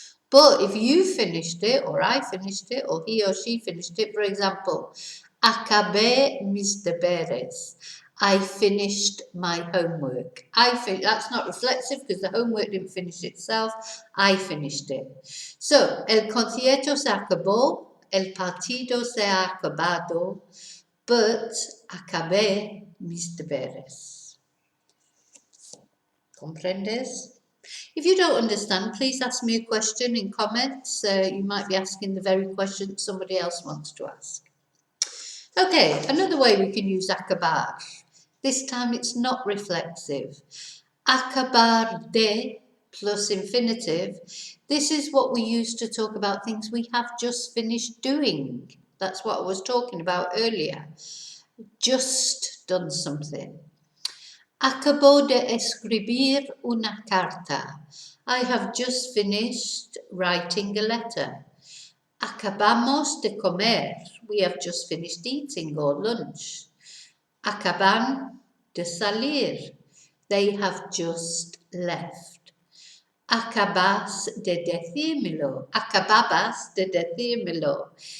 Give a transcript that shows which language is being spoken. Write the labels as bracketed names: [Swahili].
[English] But if you finished it, or I finished it, or he or she finished it, for example, [Spanish] acabé mis deberes. [English] I finished my homework. That's not reflexive because the homework didn't finish itself. I finished it. [Spanish] So, el concierto se acabó, el partido se ha acabado, [English] but [Spanish] acabé mis deberes. ¿Comprendes? [English] If you don't understand, please ask me a question in comments. You might be asking the very question somebody else wants to ask. Okay, another way we can use acabar. This time it's not reflexive. Acabar de plus infinitive. This is what we use to talk about things we have just finished doing. That's what I was talking about earlier. Just done something. [Spanish] Acabo de escribir una carta. [English] I have just finished writing a letter. [Spanish] Acabamos de comer. [English] We have just finished eating or lunch. [Spanish] Acaban de salir. [English] They have just left. [Spanish] Acabas de decírmelo. Acababas de decírmelo.